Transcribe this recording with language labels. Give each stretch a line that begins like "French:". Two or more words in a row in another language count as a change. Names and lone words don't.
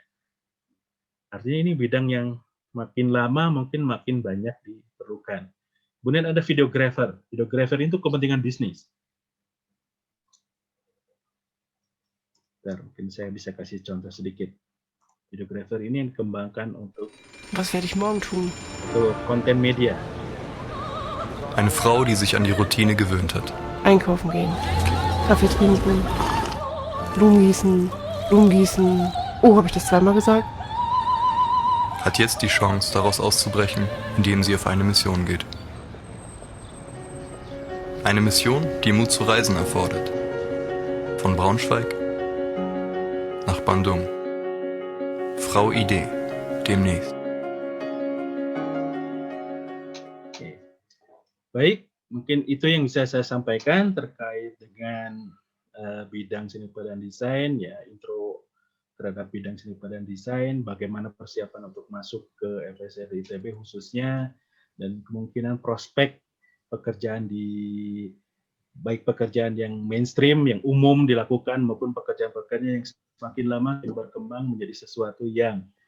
Indonesian: Artinya ini bidang yang makin lama mungkin makin banyak diperlukan. Kemudian ada videographer. Videographer itu kepentingan bisnis. Bentar, mungkin saya bisa kasih contoh sedikit. Videographer ini yang dikembangkan untuk
German: Was werde ich morgen tun?
Indonesian: Untuk konten media.
German: Eine Frau, die sich an die Routine gewöhnt hat. Einkaufen gehen, Kaffee trinken, Blumen gießen. Oh, habe ich das zweimal gesagt? Hat jetzt die Chance, daraus auszubrechen, indem sie auf eine Mission geht. Eine Mission, die Mut zu reisen erfordert. Von Braunschweig nach Bandung. Frau Idee, demnächst.
Indonesian: Baik, mungkin itu yang bisa saya sampaikan terkait dengan bidang seni rupa dan desain, ya intro terhadap bidang seni rupa dan desain, bagaimana persiapan untuk masuk ke FSR ITB khususnya, dan kemungkinan prospek pekerjaan baik pekerjaan yang mainstream, yang umum dilakukan, maupun pekerjaan-pekerjaan yang semakin lama berkembang menjadi sesuatu yang